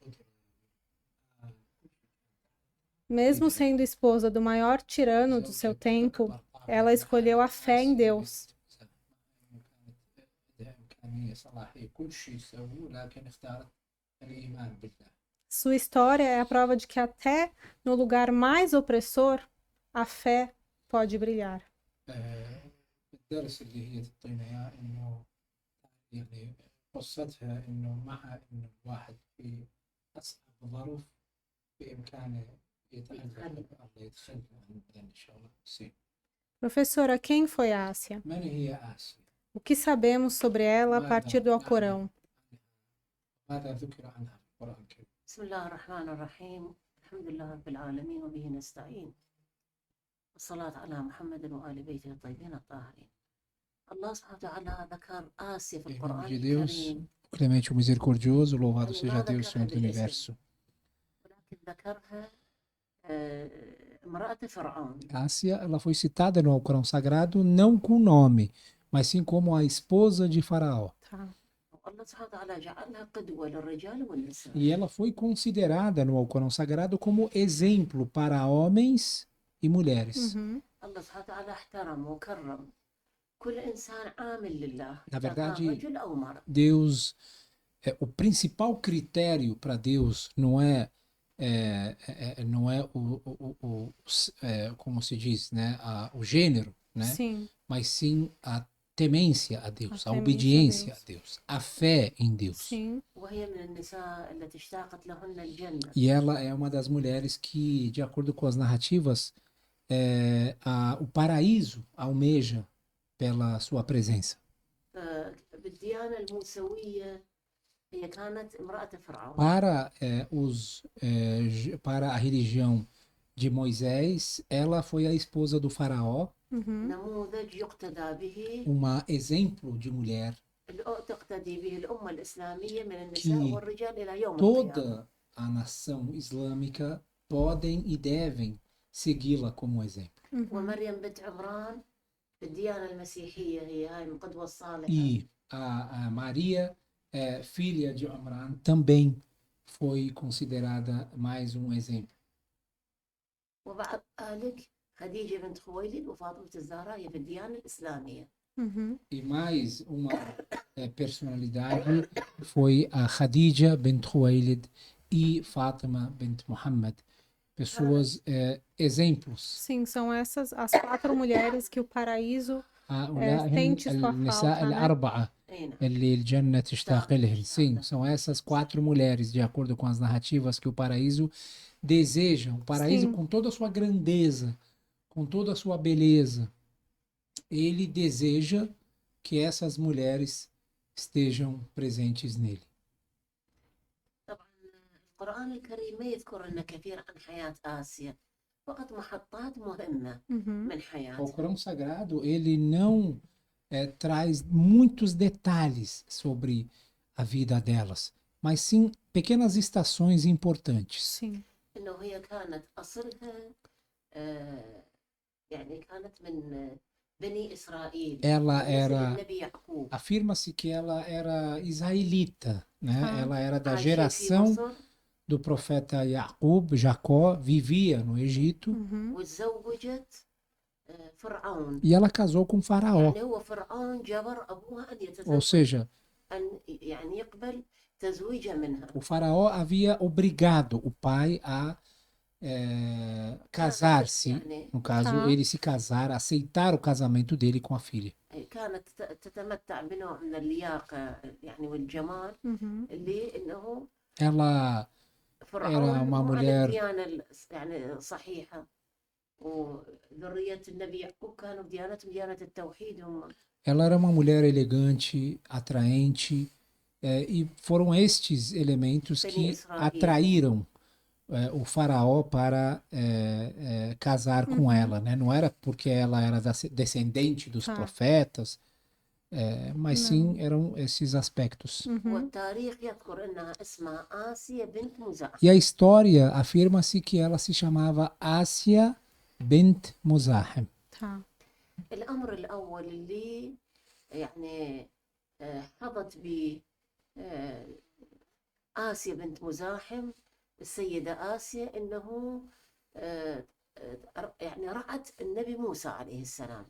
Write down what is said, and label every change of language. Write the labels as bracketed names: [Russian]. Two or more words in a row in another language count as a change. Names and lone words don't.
[Portuguese] Mesmo sendo esposa do maior tirano do seu tempo, ela escolheu a fé em Deus. Sua história é a prova de que até no lugar mais opressor, a fé pode brilhar. [Arabic] قصتها انه مع انه واحد في اصعب الظروف بامكانه يتخلى ان شاء الله. [Portuguese] Sim. Professora, quem foi Ásia? [Arabic] من هي آسيا؟ [Portuguese] O que sabemos sobre ela a partir do Alcorão? [Arabic] ماذا ذكر عنها في القرآن الكريم؟ بسم الله الرحمن الرحيم الحمد لله رب العالمين وبه نستعين والصلاة على محمد وآل بيته الطيبين الطاهرين. الله سبحانه وتعالى ذكر آسيا في القرآن [Portuguese] de Deus, [Arabic] الكريم [Portuguese] o clemente e o misericordioso, louvado seja Deus, Senhor do Universo. [Arabic] ولكن ذكرها امرأة فرعون. [Portuguese] Ásia, ela foi citada no Alcorão Sagrado não com nome, mas sim como a esposa de Faraó. Tá. [Arabic] الله سبحانه وتعالى جعلها قدوة للرجال والنساء. [Portuguese] E ela foi considerada no Alcorão Sagrado como exemplo para homens e mulheres. [Arabic] الله سبحانه وتعالى احترم وكرم كل إنسان عامل لله. [Portuguese] Na verdade, [Arabic] رجل أو مرأة. [Portuguese] Deus, o principal critério para Deus não é como se diz, né, o gênero, né? Sim. Mas sim a temência a Deus, a temência obediência a Deus, a fé em Deus. Sim. [Arabic] وهي من النساء التي اشتاقت لهن الجنة. [Portuguese] E ela é uma das mulheres que, de acordo com as narrativas, o paraíso almeja pela sua presença. [Arabic] بالديانة الموسوية هي كانت امرأة فرعون. [Portuguese] Para a religião de Moisés, ela foi a esposa do faraó, [Arabic] نموذج يقتدى به [Portuguese] uma exemplo de mulher [Arabic] تقتدي به الأمة الإسلامية من النساء والرجال إلى يوم القيامة. [Portuguese] toda a nação islâmica podem e devem segui-la como exemplo. [Arabic] ومريم بنت عمران في الديانة المسيحية هي هاي القدوة الصالحة. [Portuguese] E a Maria, filha de Amran, também foi considerada mais um exemplo. [Arabic] وبعد ذلك خديجة بنت خويلد وفاطمة الزهراء هي في الديانة الإسلامية. [Portuguese] E mais uma personalidade foi a Khadija bint Khuwailid e Fátima bint Muhammad. Pessoas, exemplos. Sim, são essas as 4 mulheres que o paraíso sente sua [Arabic] النساء [Portuguese] falta, né? [Arabic] الأربعة اللي الجنة تشتاق لهن. [Portuguese] Sim, são essas 4 mulheres, de acordo com as narrativas, que o paraíso deseja. O paraíso, Sim. com toda a sua grandeza, com toda a sua beleza, ele deseja que essas mulheres estejam presentes nele. [Arabic] طبعا القرآن الكريم ما يذكر لنا كثير عن حياة آسيا فقط محطات مهمة من [Portuguese] O [Arabic] حياتها. [Portuguese] Corão Sagrado, ele não traz muitos detalhes sobre a vida delas, mas sim pequenas estações importantes. Sim. [Arabic] إنه هي كانت أصلها يعني كانت من بني إسرائيل. [Portuguese] Ela [Arabic] نسل [Portuguese] era, [Arabic] النبي يعقوب. [Portuguese] afirma-se que ela era israelita, né? Ela era da [Arabic] عايشة في [Portuguese] geração [Arabic] مصر [Portuguese] do profeta Jacob, Jacó, vivia no Egito, [Arabic] وتزوجت فرعون. [Portuguese] e ela casou com Faraó. [Arabic] يعني هو فرعون جبر أبوها أن [Portuguese] Ou [Arabic] يتزوج [Portuguese] seja, [Arabic] أن يعني يقبل تزويجها منها. [Portuguese] O faraó havia obrigado o pai a casar-se, [Arabic] يعني [Portuguese] no caso, Tá. ele se casar, aceitar o casamento dele com a filha. [Arabic] كانت تتمتع بنوع من اللياقة يعني والجمال Uhum. اللي إنه [Portuguese] Ela era [Arabic] فرعون [Portuguese] uma [Arabic] مو على [Portuguese] mulher, [Arabic] الديانة يعني صحيحة، وذرية النبي يعقوب كانوا بديانتهم ديانة التوحيد هم. [Portuguese] ela era uma mulher elegante, atraente, e foram estes elementos [Arabic] بني [Portuguese] que [Arabic] إسرائيل. [Portuguese] atraíram o faraó para casar com Uhum. ela, né? Não era porque ela era descendente dos Tá. profetas, mas Não. sim eram esses aspectos. Uhum. [Arabic] والتاريخ يذكر أنها اسمها آسيا بنت مزاحم. [Portuguese] E a história afirma-se que ela se chamava Ásia bint Muzahim. Tá. [Arabic] الأمر الأول اللي يعني حظت به آسيا بنت مزاحم السيدة آسيا إنه يعني رأت النبي موسى عليه السلام.